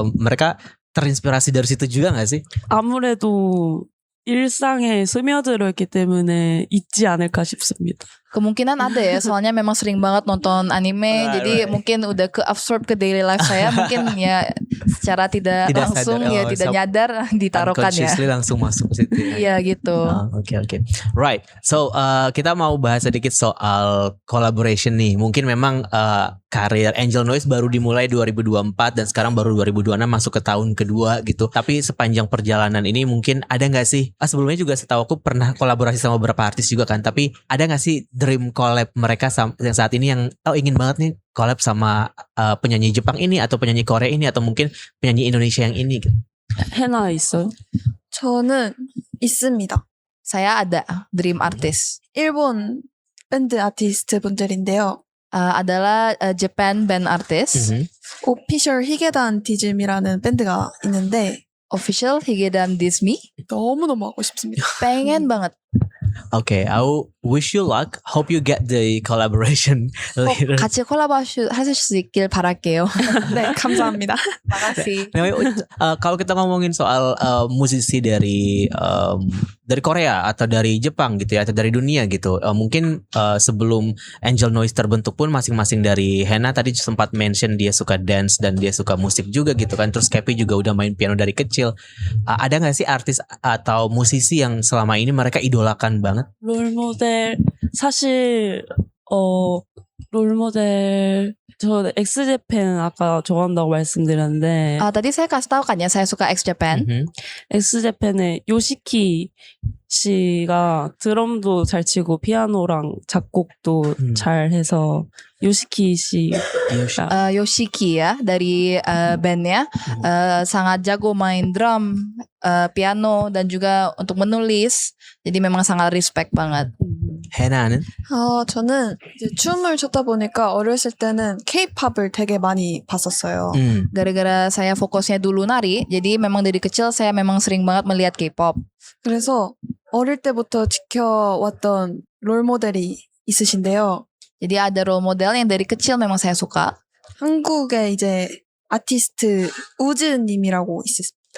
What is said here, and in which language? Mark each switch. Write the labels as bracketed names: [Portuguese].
[Indonesian] Mereka terinspirasi dari situ juga gak sih? [Korean] 아무래도 일상에 스며들었기 때문에 있지 않을까 싶습니다. [Indonesian] Kemungkinan ada ya, soalnya memang sering banget nonton anime, jadi mungkin udah ke absorb ke daily life saya, mungkin ya secara tidak langsung sadar. ya tidak nyadar ditaruhkan ya. Unconsciously langsung masuk ke situ. Iya gitu. Oke. [English] Right. So [Indonesian] kita mau bahas sedikit soal collaboration nih. Mungkin memang karir Angel Noise baru dimulai 2024 dan sekarang baru 2026 masuk ke tahun kedua gitu. Tapi sepanjang perjalanan ini mungkin ada nggak sih? Sebelumnya juga setahu aku pernah kolaborasi sama beberapa artis juga kan. Tapi ada nggak sih dream collab mereka yang saat ini yang ingin banget nih collab sama penyanyi Jepang ini atau penyanyi Korea ini atau mungkin penyanyi Indonesia yang ini gitu. [Korean] 해나 있어요? 저는 있습니다. [Indonesian] Saya ada dream artist. [Korean] 일본 밴드 아티스트 분들인데요. [English] Adalah Japan band artist. [Korean] 오피셜 히게단 디즘이라는 밴드가 있는데 [English] Official Higedam Dismi. [Korean] 너무너무 하고 싶습니다. [Indonesian] Pengen banget. [English] Okay, I wish you luck. Hope you get the collaboration later. [Korean] 같이 콜라보 하실 수 있길 바랄게요. 네, 감사합니다. [Indonesian] Makasih. Anyway, kalau kita ngomongin soal musisi dari Korea atau dari Jepang gitu ya atau dari dunia gitu, mungkin sebelum Angel Noise terbentuk pun masing-masing dari Hena tadi sempat mention dia suka dance dan dia suka musik juga gitu kan. Terus Kepi juga udah main piano dari kecil. Ada nggak sih artis atau musisi yang selama ini mereka idolakan banget? [Korean] 롤모델 사실 롤모델 저 엑스제팬 아까 좋아한다고 말씀드렸는데 [Indonesian] Tadi saya kasih tahu kan ya saya suka X Japan. [Korean] 엑스제팬의 요시키 씨가 드럼도 잘 치고 피아노랑 작곡도 잘 해서 요시키 씨 [Indonesian] Yoshiki ya dari bandnya sangat jago main drum, piano dan juga untuk menulis. Jadi memang sangat respect banget. [Korean] Hena는? 저는 이제 춤을 췄다 보니까 어렸을 때는 K-팝을 되게 많이 봤었어요. [Indonesian] Gara-gara saya fokusnya dulu nari, jadi memang dari kecil saya memang sering banget melihat K-pop. [Korean] 그래서 어릴 때부터 지켜왔던 롤모델이 있으신데요. [Indonesian] Jadi ada role model yang dari kecil memang saya suka. [Korean] 한국에 이제 아티스트 우즈님이라고 있습니다.